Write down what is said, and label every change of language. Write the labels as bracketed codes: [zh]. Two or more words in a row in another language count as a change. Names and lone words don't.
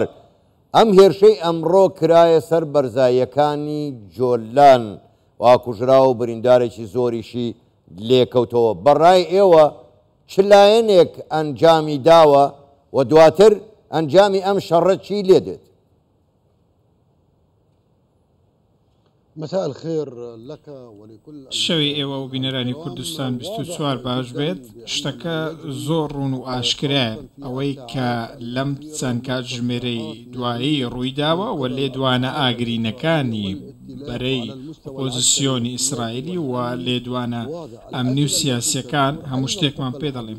[ckb] ئەم هێرشەی ئەمڕۆ کرایە سەر بەرزاییەکانی جۆلان واکوژرا و بریندارێکی زۆریشی لێکەوتەوە. بەڕای ئێوە چ لایەنێک ئەنجامی داوە و دواتر ئەنجامی ئەم شەڕە چی لێ دێت؟ [ar] مساء الخير لك ولكل [ckb] شەوی ئێوە و بینەرانی کوردستان 24 باش بێت. شتەکە زۆر ڕوون و ئاشکرایە ئەوەی کە لەم چەند کات ژمێرەی دوایی ڕوویداوە و لێ دوانە ئاگرینەکانی بەرەی ئۆپۆزیسیۆنی ئیسرائیلی و لێدوانە ئەمنی و سیاسیەکان هەموو شتێکمان پێ دەڵێن.